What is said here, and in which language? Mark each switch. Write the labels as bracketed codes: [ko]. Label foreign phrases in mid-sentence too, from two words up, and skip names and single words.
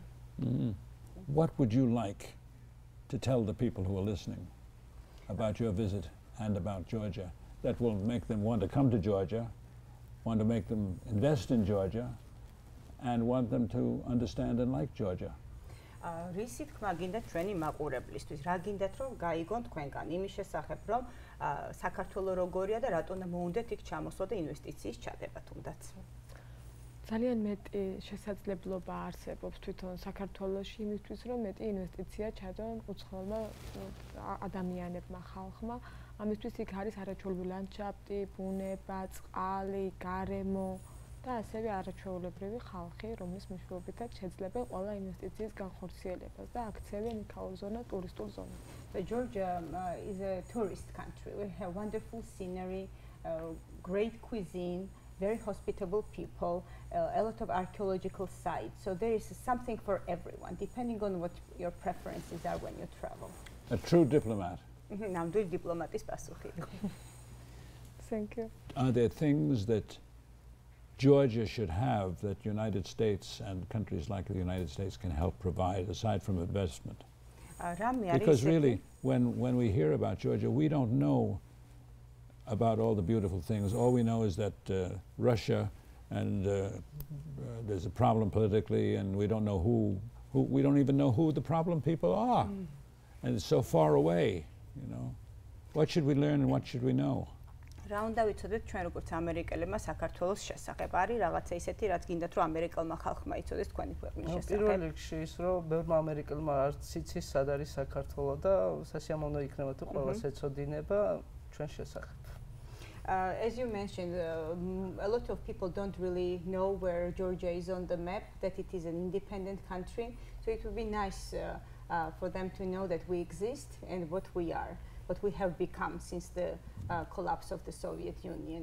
[en] What would you like to tell the people who are listening about your visit and about Georgia that will make them want to come to Georgia, want to make them invest in Georgia, and want them to understand and like Georgia? [ka] რისი თქმა გინდათ ჩვენი მაყურებლისთვის? რა გინდათ რომ გაიგონ თქვენგან იმის შესახებ, რომ საქართველო როგორია და რატომ მოუნდათ იქ ჩამოსვლა და ინვესტიციის ჩადება თუნდაც? ძალიან მეტი შესაძლებლობა არსებობს თვითონ საქართველოში იმისთვის, რომ მეტი ინვესტიცია ჩადონ უცხოელმა ადამიანებმა, ხალხმა. ამისთვის იქ არის არაჩვეულებრივი ლანდშაფტი, ბუნება, წყალი, გარემო და ასევე არაჩვეულებრივი ხალხი, რომლის მეშვეობითაც შეძლებენ ყველა ინვესტიციის განხორციელებას და აქცევენ იქაურ ზონა ტურისტულ ზონად. [en] So Georgia is a tourist country. We have wonderful scenery, great cuisine, very hospitable people, a lot of archaeological sites. So there is something for everyone, depending on what your preferences are when you travel. A true diplomat. [ka] ნამდვილი დიპლომატის პასუხი. [en] Thank you. Are there things that Georgia should have that United States and countries like the United States can help provide aside from investment? Because really, when we hear about Georgia, we don't know about all the beautiful things. All we know is that Russia and there's a problem politically, and we don't know we don't even know who the problem people are, and it's so far away. You know, what should we learn and what should we know? [ka] რა უნდა ვიცოდეთ ჩვენ როგორც ამერიკელებმა საქართველოს შესახებ? არის რაღაცა ისეთი, რაც გინდათ რომ ამერიკელმა ხალხმა იცოდეს თქვენი ქვეყნის შესახებ? პირველ რიგში ის, რომ ბევრმა ამერიკელმა არც იცის სად არის საქართველო და სასიამოვნო იქნება თუ ყველას ეცოდინება ჩვენ შესახებ. [en] As you mentioned, a lot of people don't really know where Georgia is on the map, that it is an independent country. So it would be nice for them to know that we exist and what we are, what we have become since the collapse of the Soviet Union.